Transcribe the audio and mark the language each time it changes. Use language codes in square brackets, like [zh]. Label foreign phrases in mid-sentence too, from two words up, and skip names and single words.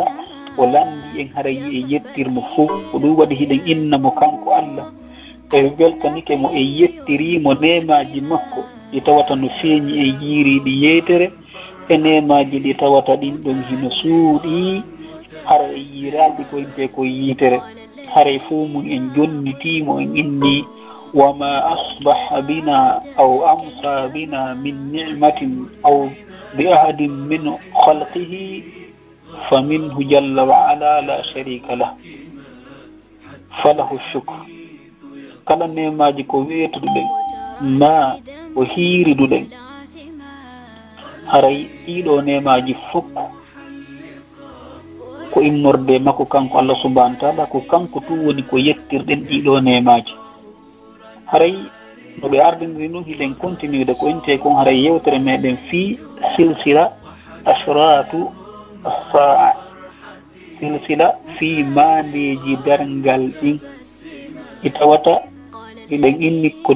[ff] o landi en haray e yettirmo fof ko ɗum waɗi hiɗen innamo kanko Allah e weltanike mo e yettirimo nemaji makko ɗi tawata no feeñi e jiiriɗi yeytere e nemaji ɗi tawata ɗin ɗon hino suuɗi hara e yiiraɗi koyinte ko yiitere haray fof mum en jonnitimo en inni [ar] وما أصبح بنا أو أمسى بنا من نعمة أو بأحد من خلقه فمنه جل وعلا لا شريك له فله الشكر [ff] kala nemaji ko weetuɗuɗen ma o hiiriduɗen haray ɗiɗo nemaji fof ko immorde makko kanko Allah [ar] سبحانه وتعالى [ff] ko kanko tu woni ko yettirɗen ɗiɗo nemaji haray no ɓe ardiniri noon hiɗen continuede ko inte kon haray yewtere meɗen [ar] في سلسلة أشراط الساعة [ff] silsila fi mandeji darngal ɗin i tawata hiɗen inni ko